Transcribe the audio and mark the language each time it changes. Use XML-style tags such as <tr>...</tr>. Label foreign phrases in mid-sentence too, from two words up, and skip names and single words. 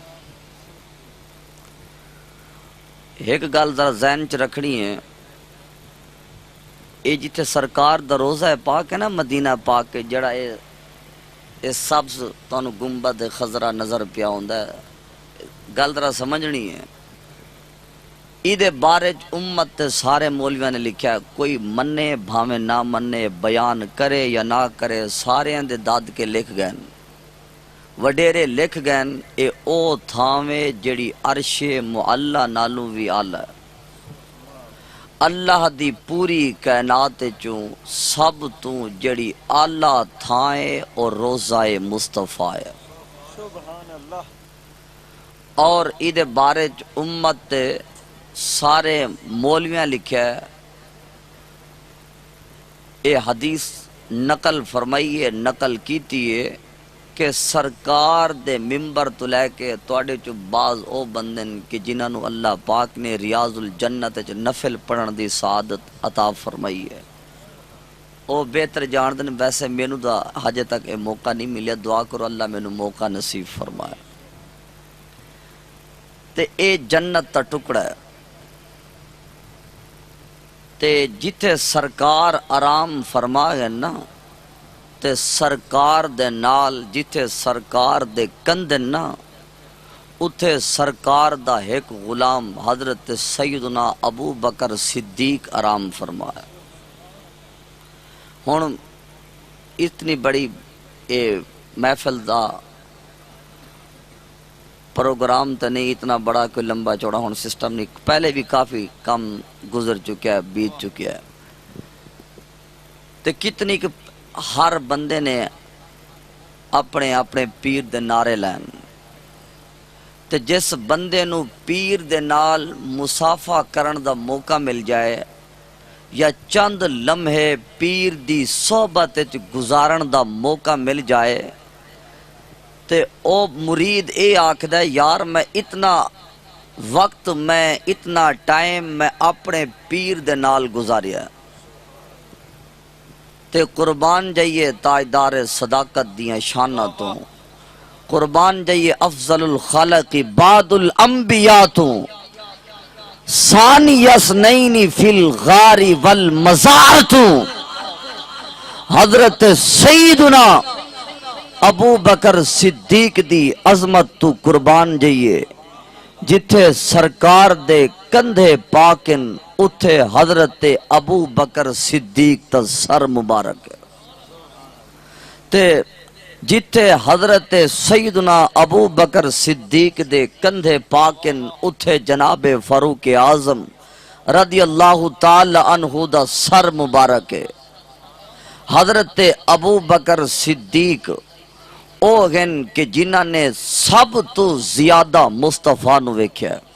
<pa>ایک گل ذرا ذہن چ رکھنی ہے، یہ جتھے سرکار دا روزہ پاک ہے نا مدینہ پاک کے جڑا یہ سبز تانوں گنبد خضرا نظر پیا ہوندا ہے، گل ذرا سمجھنی ہے۔ ایدے بارے امت تے سارے مولویاں نے لکھیا ہے، کوئی منے بھاویں نہ منے، بیان کرے یا نہ کرے، سارے دے داد کے لکھ گئے، وڈیرے لکھ گئے، اے او تھاویں جڑی عرش معلا نالوں وی اعلی ہے۔ اللہ دی پوری کائنات چوں سب تو جڑی اعلی تھائیں اور روضہ مصطفیٰ ہے۔ سبحان اللہ۔ اور ایدے بارے امت تے سارے مولویاں لکھیا ہے، اے حدیث نقل فرمائی ہے، نقل کیتی ہے کہ سرکار دے ممبر تو لے کے تواڈے چ بعض او بندن کہ جنہاں نو اللہ پاک نے ریاض الجنت وچ نفل پڑھن دی سعادت عطا فرمائی ہے، او بہتر جاندن۔ ویسے مینوں دا ہجے تک اے موقع نہیں ملیا، دعا کرو اللہ مینوں موقع نصیب فرمائے۔ تے اے جنت دا ٹکڑا ہے تے جتھے سرکار آرام فرما گئے نا، تے سرکار دے نال جتھے سرکار دے کندن نا، اتھے سرکار دا ایک غلام حضرت سیدنا ابو بکر صدیق آرام فرمایا۔ ہن اتنی بڑی اے محفل دا پروگرام تو نہیں، اتنا بڑا کوئی لمبا چوڑا ہون سسٹم نہیں، پہلے بھی کافی کم گزر چکا ہے، بیت چکا ہے۔ تے کتنی کہ ہر بندے نے اپنے اپنے پیر دے نعرے لین، تے جس بندے نو پیر دے نال مصافہ کرن دا موقع مل جائے یا چند لمحے پیر دی صحبت وچ گزارن دا موقع مل جائے تے او مرید اے آکھدا ہے یار میں اتنا وقت، میں اتنا ٹائم میں اپنے پیر دے نال گزاریا، تے قربان جائیے تاجدار صداقت دیاں شاناں تو، قربان جائیے</pa> <ar>افضل الخلق بعد الانبیاء</ar> <pa>تو،</pa> <ar>ثانی اثنین فی الغار والمزار</ar> <pa>تو، حضرت سیدنا ابو بکر صدیق دی عظمت تو قربان جائیے، جتھے سرکار دے کندھے پاکن اتھے حضرت ابو بکر صدیق تا سر مبارک ہے، تے جتھے حضرت سیدنا ابو بکر صدیق دے کندھے پاکن اتھے جناب فاروق اعظم</pa> <ar>رضی اللہ تعالی عنہ</ar> <pa>دا سر مبارک ہے۔ حضرت ابو بکر صدیق او گن کہ جنہاں نے سب تو زیادہ مصطفیٰ نو ویکھیا،</pa>